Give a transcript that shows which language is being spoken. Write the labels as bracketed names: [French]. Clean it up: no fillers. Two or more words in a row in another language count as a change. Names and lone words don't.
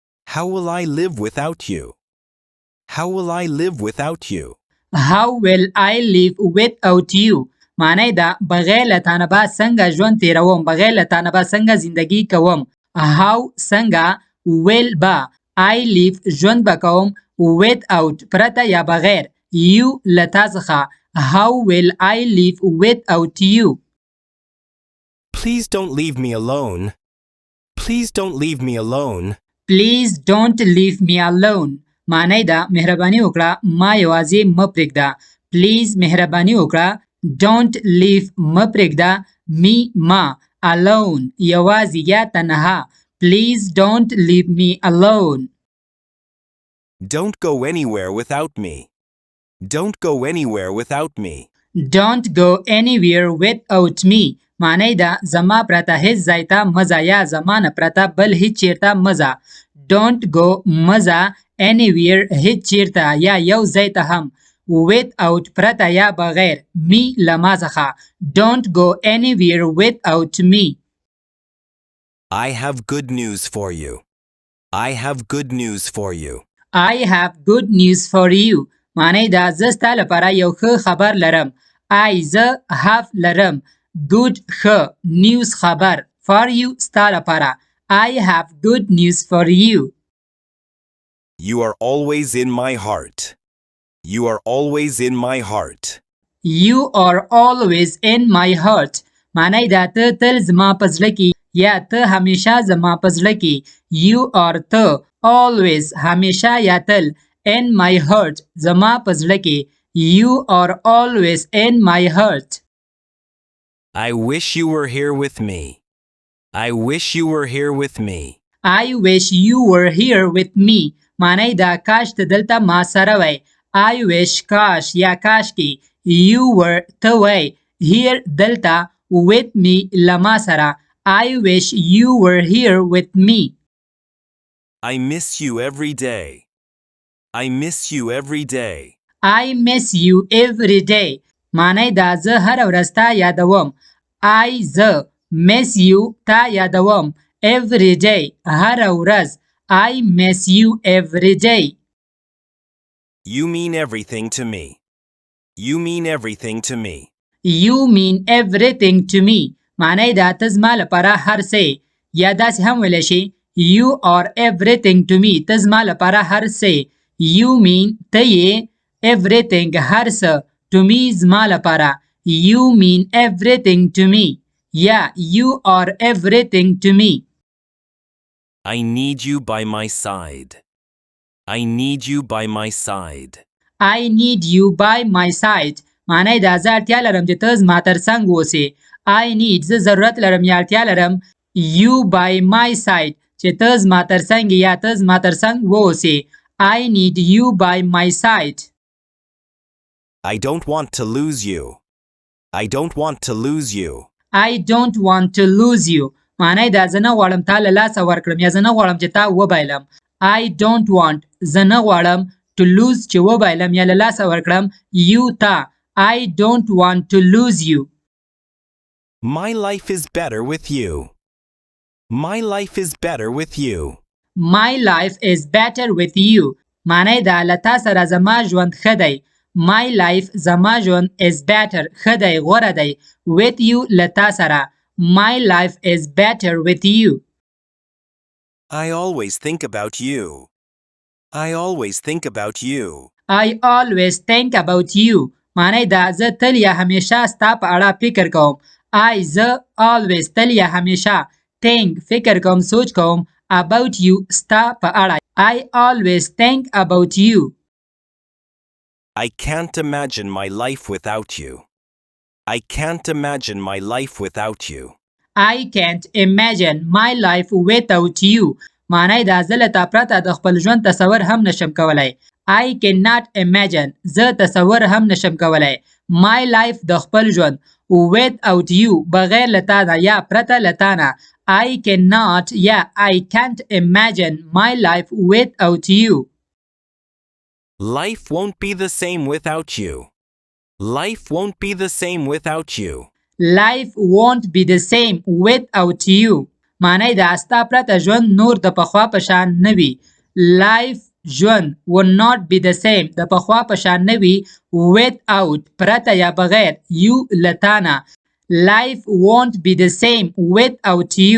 [English] How will I live without you? How will I live without you? How will I live without you [Pashto] معنی دا بغیر له تا نه به څنګه ژوند تیروم بغیر له تا نه به څنګه زندگی کوم how څنګه will به [English] I live [Pashto] ژوند به کوم without پرته یا بغیر you له تا څخه [English] how will I live without you Please don't leave me alone. Please don't leave me alone. Please don't leave me alone [Pashto] معنی دا مهرباني وکړه ما یوازې مه پرېږده Please مهرباني وکړه [English] Don't leave [Pashto] مه پرېږده me ما alone یوازې یا تنها [English] Please don't leave me alone Don't go anywhere without me. Don't go anywhere without me. Don't go anywhere without me [Pashto] معنی دا زما پرته هیڅ ځای ته مه ځه یا زما نه پرته بل هیڅ چیرته مه ځه [English] Don't go [Pashto] مه ځه anywhere هیڅ چیرته یا یو ځای ته هم without پرته یا بغیر me له ما څخه [English] Don't go anywhere without me I have good news for you. I have good news for you. I have good news for you [Pashto] معنی دا زه ستا لپاره یو ښه خبر لرم [English] I زه have لرم good ښه news خبر for you [Pashto] ستا لپاره [English] I have good news for you You are always in my heart. You are always in my heart. You are always in my heart [Pashto] معنی دا ته تل زما په زړه کې یا ته همیشه زما په زړه کې [English] You are [Pashto] ته always همیشه یا تل [English] in my heart [Pashto] زما په زړه کې [English] You are always in my heart I wish you were here with me. I wish you were here with me. I wish you were here with me [Pashto] معنی دا کاش ته دلته ما سره وای [English] I wish [Pashto] کاش یا کاش کې [English] You were [Pashto] ته وای [English] here دلته with me [Pashto] لما سره [English] I wish you were here with me I miss you every day. I miss you every day. I miss you every day [Pashto] معنی دا زه هر ورځ تا یادوم [English] I زه miss you [Pashto] تا یادوم [English] every day [Pashto] هر ورځ [English] I miss you every day You mean everything to me. You mean everything to me. You mean everything to me [Pashto] معنی دا ته زما لپاره هر څه یا داسې هم ویلی شي [English] You are everything to me [Pashto] ته زما لپاره هر څه [English] You mean [Pashto] ته یې [English] everything [Pashto] هر څه [English] to me [Pashto] زما لپاره [English] You mean everything to me Yeah, you are everything to me I need you by my side. I need you by my side. I need you by my side [Pashto] معنی دا زه اړتیا لرم چې ته زما تر څنګ اوسې [English] I need [Pashto] زه ضرورت لرم یا اړتیا لرم [English] You by my side [Pashto] چې ته زما تر څنګ یا ته زما تر څنګ واوسې [English] I need you by my side I don't want to lose you. I don't want to lose you. I don't want to lose you [Pashto] معنی دا زه نه غواړم تا له لاسه ورکړم یا زه نه غواړم چې تا وبایلم [English] I don't want [Pashto] زه نه غواړم [English] to lose [Pashto] چې وبایلم یا له لاسه ورکړم you تا [English] I don't want to lose you My life is better with you. My life is better with you. My life is better with you [Pashto] معنی دا له تا سره زما ژوند ښه دی [English] My life [Pashto] زما ژوند [English] is better [Pashto] ښه دی غوره دی [English] with you [Pashto] له تا سره [English] My life is better with you I always think about you. I always think about you. I always think about you [Pashto] معنی دا زه تل یا همیشه ستا په اړه فکر کوم I زه always تل یا همیشه think فکر کوم سوچ کوم [English] about you [Pashto] ستا په اړه [English] I always think about you I can't imagine my life without you. I can't imagine my life without you. I can't imagine my life without you [Pashto] معنی دا زه له تا پرته د خپل ژوند تصور هم نشم کولی [English] I cannot imagine [Pashto] زه تصور هم نشم کولی [English] My life [Pashto] د خپل ژوند [English] without you [Pashto] بغیر له تا نه یا پرته له تا نه [English] I cannot [Pashto] یا [English] I can't imagine my life without you Life won't be the same without you. Life won't be the same without you. Life won't be the same without you [Pashto] معنی دا ستا پرته ژوند نور د پخوا په شان نه وي life ژوند [English] will not be the same [Pashto] د پخوا په شان نه وي without پرته یا بغیر you له تا نه [English] life won't be the same without you